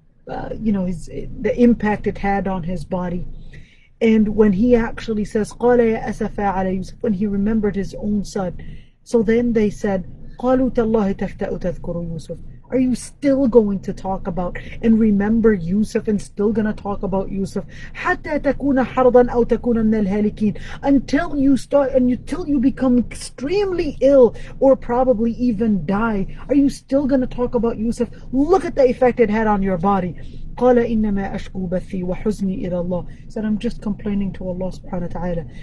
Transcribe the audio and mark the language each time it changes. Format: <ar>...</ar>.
<en>the impact it had on his body. And when he actually says,</en> <ar>قال يا أسفا على يوسف,</ar> <en>when he remembered his own son, so then they said,</en> <ar>قالوا تالله تفتأ تذكر يوسف.</ar> <en>Are you still going to talk about and remember Yusuf and still going to talk about Yusuf?</en> <ar>حتى تكون حرضا أو تكون من الهالكين.</ar> <en>Until you start and until you become extremely ill or probably even die. Are you still going to talk about Yusuf? Look at the effect it had on your body.</en> <ar>قال إنما أشكو بثي وحزني إلى الله.</ar> <en>He said, I'm just complaining to Allah subhanahu wa ta'ala.</en>